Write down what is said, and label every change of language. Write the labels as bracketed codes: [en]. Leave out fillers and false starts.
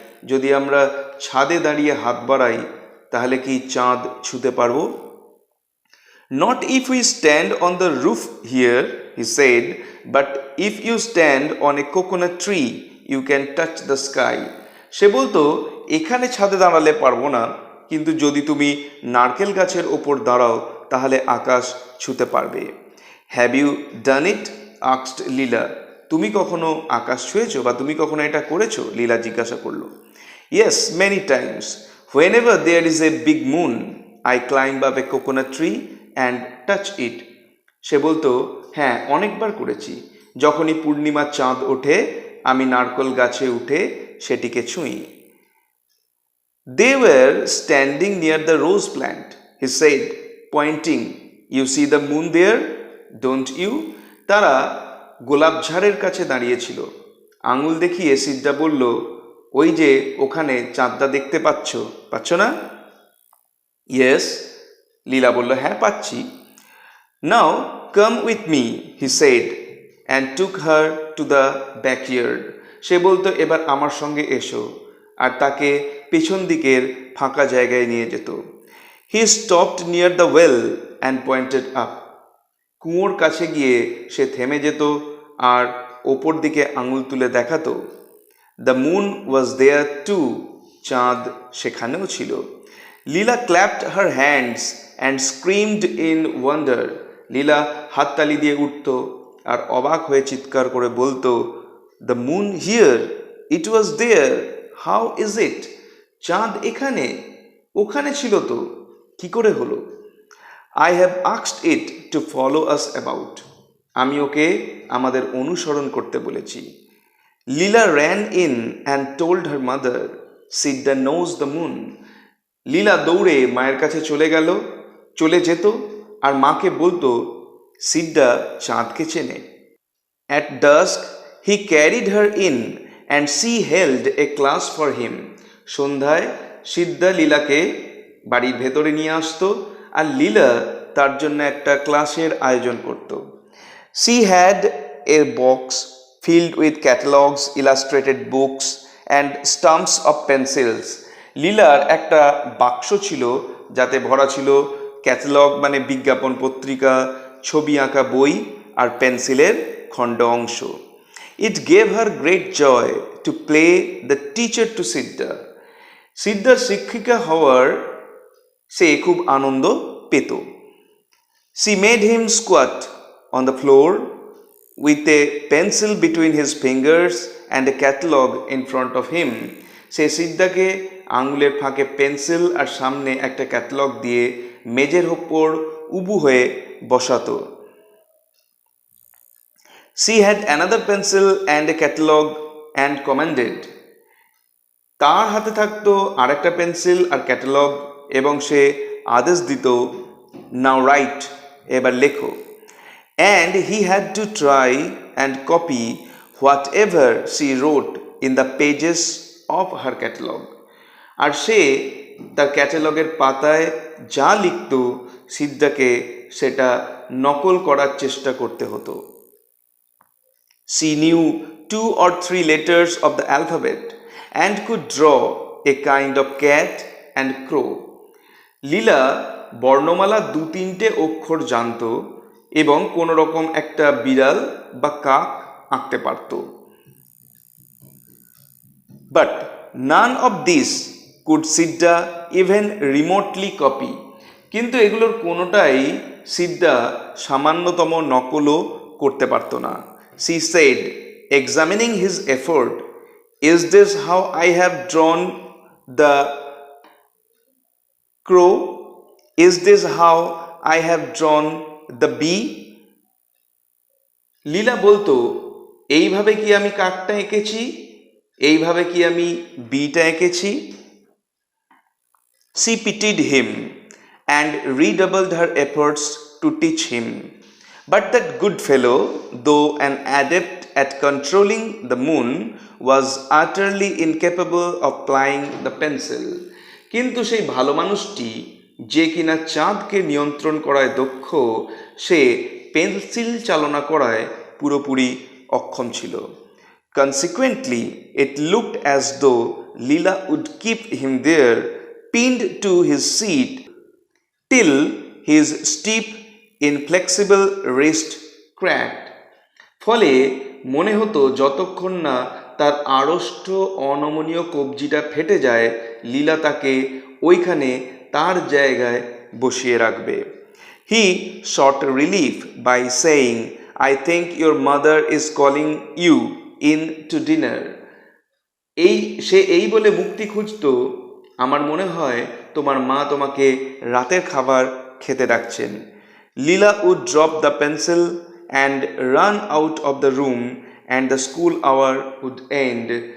[bn] যদি আমরা ছাদে দাঁড়িয়ে হাত বাড়াই তাহলে কি চাঁদ ছুঁতে পারবো? [en] Not if we stand on the roof here, he said, but if you stand on a coconut tree, you can touch the sky. [bn] সে বলতো এখানে ছাদে দাঁড়ালে পারবো না, কিন্তু যদি তুমি নারকেল গাছের ওপর দাঁড়াও তাহলে আকাশ ছুঁতে পারবে। [en] Have you done it? Asked Leela. [bn] তুমি কখনো আকাশ ছুঁয়েছো বা তুমি কখনো এটা করেছো? লীলা জিজ্ঞাসা করলো। [en] Yes, many times. Whenever there is a big moon, I climb up a coconut tree and touch it. [bn] সে বলতো হ্যাঁ, অনেকবার করেছি। যখনই পূর্ণিমার চাঁদ ওঠে আমি নারকেল গাছে উঠে সেটিকে ছুঁই। [en] They were standing near the rose plant, he said, pointing. You see the moon there, don't you? [bn] তারা গোলাপ ঝাড়ের কাছে দাঁড়িয়েছিল। আঙুল দেখিয়ে সিদ্ধা বলল, ওই যে ওখানে চাঁদটা দেখতে পাচ্ছ না? [en] yes, [bn] লীলা বলল, হ্যাঁ পাচ্ছি। [en] Now come with me, he said, and took her to the backyard. [bn] সে বলতো এবার আমার সঙ্গে এসো, আর তাকে পেছন দিকের ফাঁকা জায়গায় নিয়ে যেত। [en] He stopped near the well and pointed up. [bn] কুয়োর কাছে গিয়ে সে থেমে যেত আর ওপর দিকে আঙুল তুলে দেখাতো। [en] The moon was there too. [bn] চাঁদ সেখানেও ছিল। [en] Leela clapped her hands and screamed in wonder. [bn] লীলা হাততালি দিয়ে উঠত আর অবাক হয়ে চিৎকার করে বলতো, [en] The moon here, it was there. How is it? [bn] চাঁদ এখানে, ওখানে ছিল তো, কি করে হলো? [en] I have asked it to follow us about. [bn] আমি ওকে আমাদের অনুসরণ করতে বলেছি। [en] Leela ran in and told her mother, Sidda knows the moon. [bn] লীলা দৌড়ে মায়ের কাছে চলে যেত আর মাকে বলতো, সিদ্দা চাঁদকে চেনে। [en] At dusk he carried her in and she held a class for him. [bn] সন্ধ্যায় সিদ্ধা লীলাকে বাড়ির ভেতরে নিয়ে আসতো আর লীলা তার জন্য একটা ক্লাসের আয়োজন করত। [en] She had a box filled with catalogs, illustrated books and stumps of pencils. [bn] লীলার একটা বাক্স ছিল যাতে ভরা ছিল ক্যাটালগ মানে বিজ্ঞাপন পত্রিকা, ছবি আঁকা বই আর পেন্সিলের খণ্ড অংশ। [en] It gave her great joy to play the teacher to Sidda. [bn] সিদ্ধার শিক্ষিকা হওয়ার সে খুব আনন্দ পেত। [en] She made him squat on the floor with a pencil between his fingers and a catalogue in front of him. [bn] সে সিদ্ধাকে আঙুলের ফাঁকে pencil আর সামনে একটা catalogue দিয়ে মেজের ওপর উবু হয়ে বসাতো। [en] She had another pencil and a catalogue and commanded. [bn] তার হাতে থাকতো আরেকটা পেন্সিল আর ক্যাটালগ এবং সে আদেশ দিত, [en] now write, [bn] এবার লেখো। [en] And he had to try and copy whatever she wrote in the pages of her catalogue. [bn] আর সে তার ক্যাটালগের পাতায় যা লিখত সিদ্ধাকে সেটা নকল করার চেষ্টা করতে হতো। [en] She knew 2 or 3 letters of the alphabet and could draw a kind of cat and crow. [bn] লীলা বর্ণমালা 2-3টে অক্ষর জানত এবং কোনো রকম একটা বিড়াল বা কাক আঁকতে পারত। [en] But none of this could Sidda even remotely copy. [bn] কিন্তু এগুলোর কোনোটাই সিদ্ধা সামান্যতম নকলও করতে পারত না। [en] She said, examining his effort, is this how I have drawn the crow? Is this how I have drawn the bee? [bn] লীলা বলতো, এইভাবে কি আমি কাকটা এঁকেছি? এইভাবে কি আমি বিটা এঁকেছি? [en] She pitied him and redoubled her efforts to teach him. But that good fellow, though an adept at controlling the moon, was utterly incapable of plying the pencil. [bn] কিন্তু সেই ভালো মানুষটি যে কিনা চাঁদকে নিয়ন্ত্রণ করায় দক্ষ, সে পেন্সিল চালনা করায় পুরোপুরি অক্ষম ছিল। [en] Consequently, it looked as though Leela would keep him there, pinned to his seat, till his steep inflexible wrist cracked. [bn] ফলে মনে হতো যতক্ষণ না তার আড়ষ্ট অনমনীয় কবজিটা ফেটে যায় লীলা তাকে ওইখানে তার জায়গায় বসিয়ে রাখবে। [en] He sought relief by saying, I think your mother is calling you in to dinner. [bn] সে এই বলে মুক্তি খুঁজত, আমার মনে হয় তোমার মা তোমাকে রাতের খাবার খেতে ডাকছেন। [en] Leela would drop the pencil and run out of the room and the school hour would end.